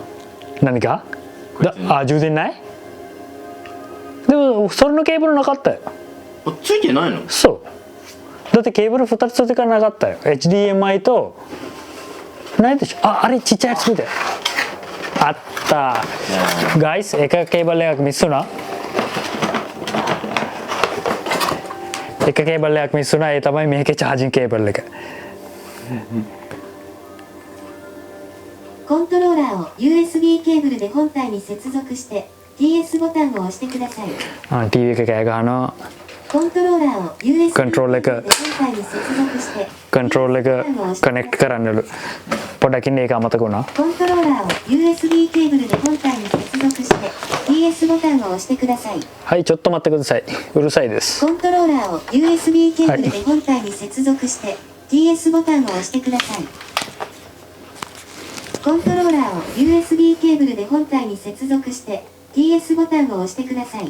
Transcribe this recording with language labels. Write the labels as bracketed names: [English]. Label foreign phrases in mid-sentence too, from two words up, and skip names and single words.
[Japanese] 何かあ、充電ない？でもそれのケーブルなかったよ。あ、ついてないの？そうだってケーブル2つついてからなかったよ。 HDMI とないでしょ。あ、あれちっちゃいやつ見てあった。 [Sinhala] Guys, එක කේබල් එකක් මිස් වුණා. එක කේබල් එකක් මිස් වුණා. ඒ තමයි මේකේ [English] charging cable [Sinhala] එක. [Japanese] コントローラーを USB ケーブルで本体に接続して TS ボタンを押してください。 [Sinhala] TV එක කෑ ගහනවා. [Japanese] コントローラーを USB ケーブ [English] Control [Japanese] ル [Sinhala] එක [Japanese] で本体に接続して [Sinhala] control එක connect කරන්නලු. පොඩ්ඩක් ඉන්න ඒක අමතක වුණා. [Japanese] コントローラーを USB ケーブルで本体に接続して TS ボタンを押してください。はい、ちょっと待ってください。うるさいです。コントローラーを USB ケーブルで本体に接続して TS ボタンを押してください。コントローラーを USB ケーブルで本体に接続して TS ボタンを押してください。